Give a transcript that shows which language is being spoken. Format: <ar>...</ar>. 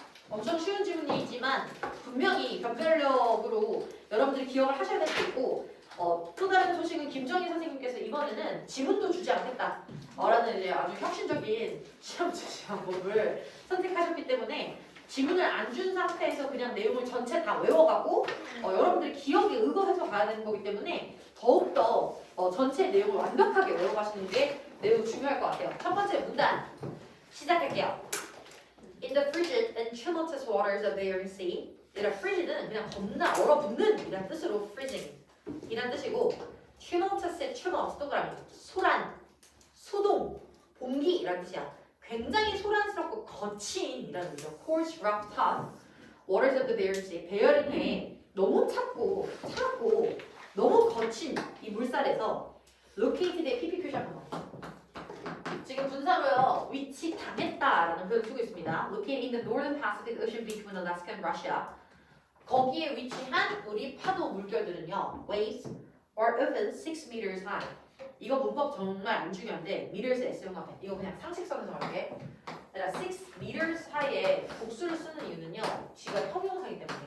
<ko>엄청 쉬운 질문이지만 분명히 변별력으로 여러분들이 기억을 하셔야 될 수 있고 또 다른 소식은 김정희 선생님께서 이번에는 지문도 주지 않겠다 라는 이제 아주 혁신적인 시험 제시 방법을 선택하셨기 때문에 지문을 안 준 상태에서 그냥 내용을 전체 다 외워가고 여러분들이 기억에 의거해서 가야 되는 거기 때문에 더욱더 전체 내용을 완벽하게 외워가시는 게 매우 중요할 것 같아요. 첫 번째 문단 시작할게요.</ko> <en>In the frigid and tumultuous waters of the Bering Sea.</en> <ko>얘가 frigid은 그냥 겁나 얼어붙는 이란 뜻으로 freezing 이란 뜻이고 tumultuous의 tumult 동그라미 소란, 소동, 봉기 이란 뜻이야. 굉장히 소란스럽고 거친 이란 뜻이죠.</ko> <en>coarse, rough, tough waters of the Bering Sea.</en> <ko>베어링해 너무 차고 너무 거친 이 물살에서 located의 PP 표시 한번 지금 분사로요 위치 당했다라는 표현을 쓰고 있습니다.</ko> <en>Located in the northern Pacific Ocean between Alaska and Russia.</en> <ko>거기에 위치한 우리 파도 물결들은요</ko> <en>waves are often 6 meters high.</en> <ko>이거 문법 정말 안 중요한데 meters의 S용합해. 이거 그냥 상식선에서 할게. 그러니까 6 meters high에 복수를 쓰는 이유는요 쥐가 형용사이기</ko>